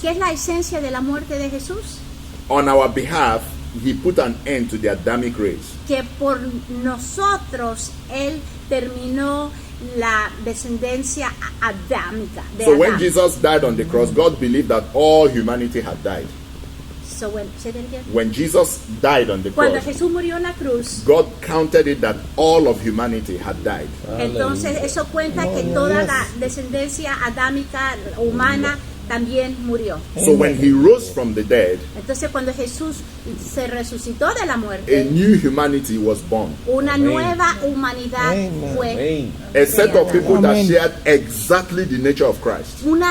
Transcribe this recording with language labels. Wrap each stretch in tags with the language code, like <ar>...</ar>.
<es>qué es la esencia de la muerte de Jesús?</es> <en>On our behalf, he put an end to the Adamic race.</en> <es>Que por nosotros Él terminó la descendencia adámica de</es> <en>So when</en> <es>Adán.</es> <en>Jesus died on the cross, God believed that all humanity had died. So say that again. When Jesus died on the</en> <es>Cuando</es> <en>cross,</en> <es>Jesús murió en la cruz,</es> <en>God counted it that all of humanity had died.</en> <es>entonces eso cuenta que toda la descendencia adámica humana también murió.</es> <en>So when he rose from the dead,</en> <es>Entonces cuando Jesús se resucitó de la</es> <en>a</en> <es>muerte,</es> <en>new humanity was born.</en> <es>una nueva humanidad fue</es> <en>A set of people that Amen. shared exactly the nature of Christ.</en>